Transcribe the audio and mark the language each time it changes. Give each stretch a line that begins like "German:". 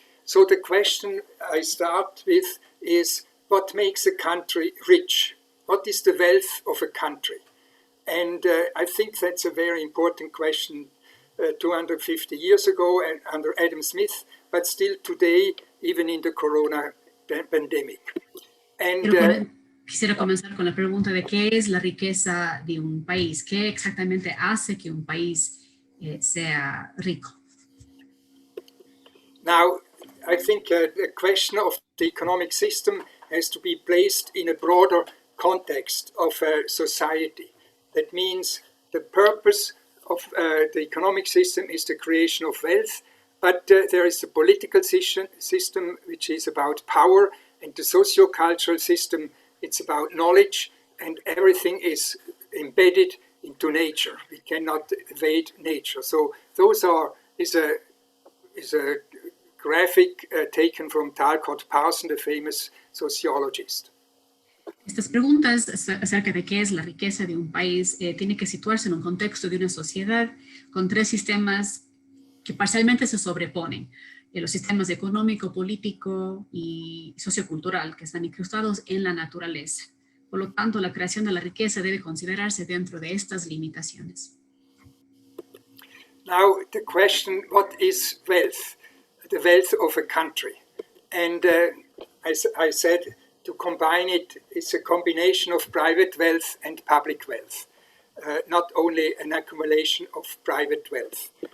English: So the question I start with is, what makes a country rich? What is the wealth of a country? And I think that's a very important question 250 years ago and under Adam Smith, but still today, even in the corona pandemic. And
Spanish: quisiera comenzar con la pregunta de qué es la riqueza de un país, qué exactamente hace que un país sea rico.
English: Now, I think the question of the economic system has to be placed in a broader context of society. That means the purpose of the economic system is the creation of wealth, but there is a political system which is about power, and the socio-cultural system, it's about knowledge, and everything is embedded into nature. We cannot evade nature. So those is a graphic taken from Talcott Parson, the famous sociologist.
Spanish: Estas preguntas acerca de qué es la riqueza de un país tiene que situarse en un contexto de una sociedad con tres sistemas que parcialmente se sobreponen. Los sistemas económico, político y sociocultural que están incrustados en la naturaleza. Por lo tanto, la creación de la riqueza debe considerarse dentro de estas limitaciones.
English: Now, the question, what is wealth? The wealth of a country. And I said, to combine it, it's a combination of private wealth and public wealth, not only an accumulation of private wealth.